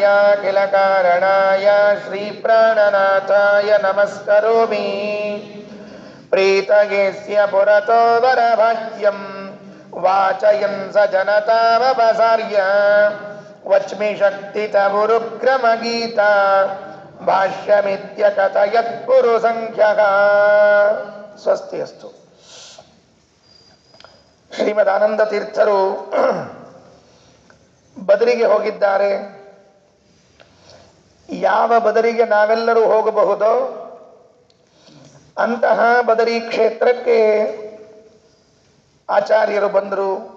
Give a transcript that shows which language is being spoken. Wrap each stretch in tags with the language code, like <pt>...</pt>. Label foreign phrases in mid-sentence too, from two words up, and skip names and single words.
<sa>ಕಿಲ ಕಾರಣಾಯ ಶ್ರೀಪ್ರಾಣನಾಥಾಯ ನಮಸ್ಕರೋಮಿ ಪ್ರೀತಯೇಸ್ಯ ಪುರತೋ ವರಭಾಗ್ಯಂ ವಾಚಯನ್ ಸ ಜನತಾವಪಸಾರ್ಯ ವಚ್ಮಿ ಶಕ್ತಿತಗುರುಕ್ರಮಗೀತಾ ಭಾಷ್ಯಮಿತ್ಯಕಥಯತ್ ಪುರುಸಂಖ್ಯಃ ಸ್ವಸ್ತಿ ಅಸ್ತು.</sa> <kn>ಶ್ರೀಮದ್ ಆನಂದ ತೀರ್ಥರು ಬದರಿಗೆ ಹೋಗಿದ್ದಾರೆ. ಯಾವ ಬದರಿಗೆ ನಾವೆಲ್ಲರೂ ಹೋಗಬಹುದೋ ಅಂತಹ ಬದರಿ ಕ್ಷೇತ್ರಕ್ಕೆ ಆಚಾರ್ಯರು ಬಂದರು.</kn>